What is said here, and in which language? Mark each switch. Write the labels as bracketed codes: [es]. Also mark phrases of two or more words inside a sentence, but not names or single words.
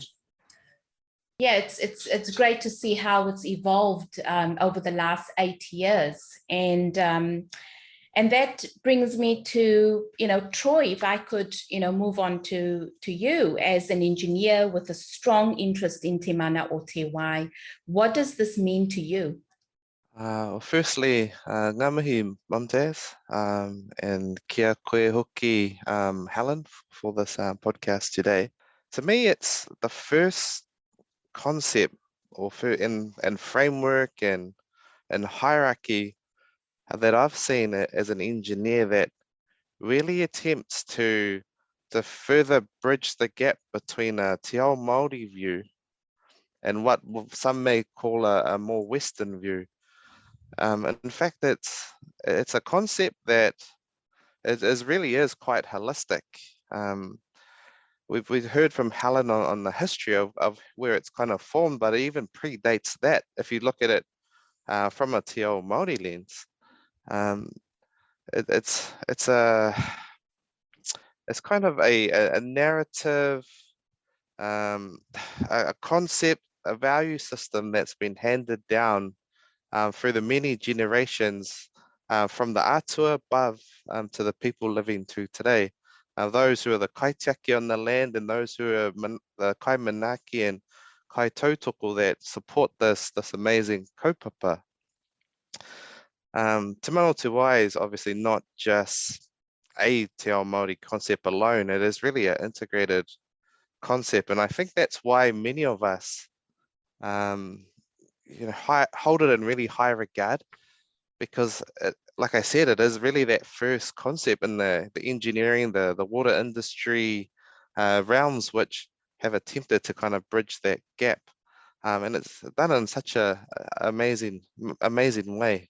[en] Yeah, it's great to see how it's evolved over the last 8 years, and that brings me to, Troy, if I could, move on to you as an engineer with a strong interest in Te Mana o Te Wai. What does this mean to you? Well, firstly, [mi] ngā mihi Mumtaz, [en] and [mi] kia koe hoki, [en] Helen, for this podcast today. To me, it's the first concept or and framework and hierarchy that I've seen as an engineer that really attempts to further bridge the gap between a [mi] te ao Māori [en] view and what some may call a more Western view. In fact, it's a concept that really is quite holistic. We've heard from Helen on the history of where it's kind of formed, but it even predates that. If you look at it from a [mi] te ao Māori [en] lens, it's kind of a narrative, a concept, a value system that's been handed down through the many generations from the atua above to the people living to today. Those who are the kaitiaki on the land and those who are the kaimanaki and kaitautoko that support this amazing kaupapa. Te Mana o Te Wai is obviously not just a [mi] te ao Māori [en] concept alone. It is really an integrated concept, and I think that's why many of us hold it in really high regard, because like I said, it is really that first concept in the engineering, the water industry realms, which have attempted to kind of bridge that gap, and it's done in such a amazing way.